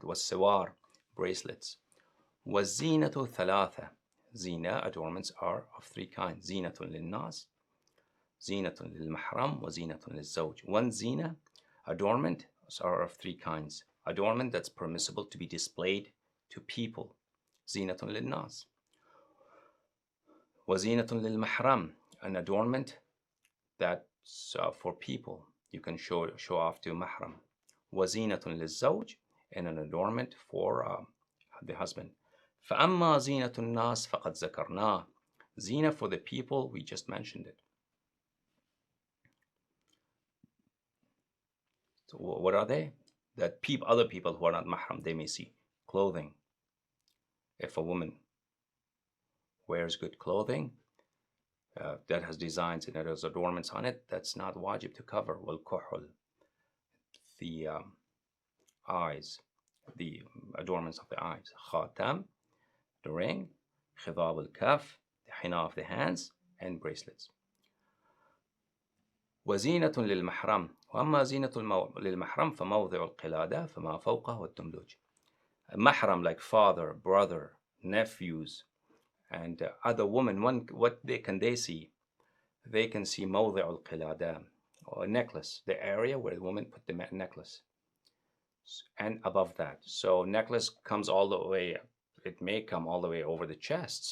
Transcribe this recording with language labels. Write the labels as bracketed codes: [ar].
[ar] والسوار, [en] bracelets. [ar] والزينة ثلاثة. [en] Zina, adornments, are of three kinds. [ar] زينة للناس, زينة للمحرم, وزينة للزوج. [en] One zina, adornment, are of three kinds. Adornment that's permissible to be displayed to people, [ar] زينة للناس. وزينة للمحرم, [en] an adornment that So for people, you can show off to mahram. [ar] وزينة للزوج, [en] and an adornment for the husband. [ar] فأما زينة الناس فقد ذكرناه. [en] Zina for the people, we just mentioned it. So what are they? That other people who are not mahram, they may see clothing. If a woman wears good clothing that has designs and it has adornments on it, that's not wajib to cover. [ar] والكحل, [en] the eyes, the adornments of the eyes. Khatam, the ring. Khidab al-kaf, the henna of the hands, and bracelets. [ar] وزينة للمحرم وأما زينة للمحرم فموضع القلادة فما فوقه والدملوج. [en] Mahram, like father, brother, nephews, and other women, what they see? They can see [ar] موضع القلادة, [en] or a necklace, the area where the woman put the necklace, and above that. So necklace comes all the way, it may come all the way over the chest.